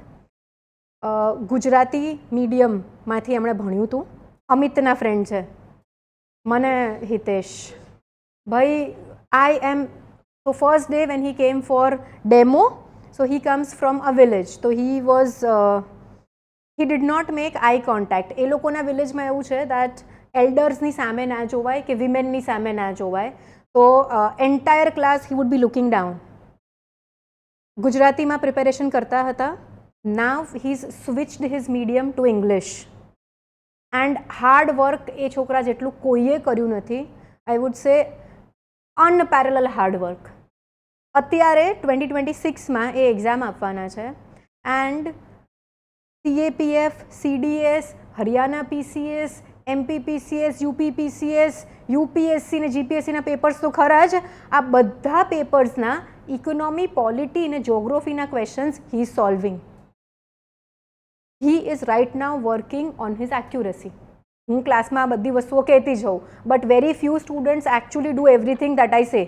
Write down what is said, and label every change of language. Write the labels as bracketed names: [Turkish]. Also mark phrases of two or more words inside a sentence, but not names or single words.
[Gujarati] ગુજરાતી મીડિયમમાંથી એમણે ભણ્યું હતું. અમિતના ફ્રેન્ડ છે મને, હિતેશ ભાઈ. [English] I am so first day when he came for demo, so he comes from a village. તો he was he did not make eye contact. [Gujarati] એ લોકોના વિલેજમાં એવું છે [English] that elders [Gujarati] સામે ના જોવાય કે વિમેનની સામે ના જોવાય. [English] તો entire class he would be looking down. [Gujarati] ગુજરાતીમાં પ્રિપેરેશન કરતા હતા. [English] now he is switched his medium to English and hard work [Gujarati] એ છોકરા જેટલું કોઈએ કર્યું નથી. [English] I would say unparalleled hardwork. [Gujarati] અત્યારે 2026માં એ એક્ઝામ આપવાના છે એન્ડ CAPF, CDS, હરિયાણા PCS, MP PCS, UP PCS, UPSC ને GPSCના પેપર્સ તો ખરા જ. આ બધા પેપર્સના ઇકોનોમી, પોલિટી અને જોગ્રાફીના [English] questions he is solving. He is right now working on his accuracy. [Gujarati] હું ક્લાસમાં આ બધી વસ્તુઓ કહેતી જ હોઉં, [English] but very few students actually do everything that I say.